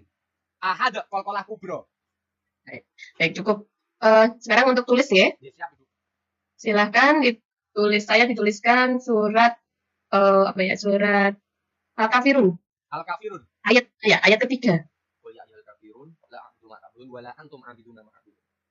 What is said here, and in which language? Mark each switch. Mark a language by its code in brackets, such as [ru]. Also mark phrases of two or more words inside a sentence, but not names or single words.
[ar] أحد قلقلة كبرى. [id] Baik, cukup. Sekarang untuk tulis ya. Siap, Ibu. Silahkan ditulis. Saya dituliskan surat surat Al-Kafirun. Al-Kafirun. Ayat ketiga. Oh ya, Al-Kafirun. [ar] لا أعبد ما تعبدون ولا أنتم عابدون ما أعبد.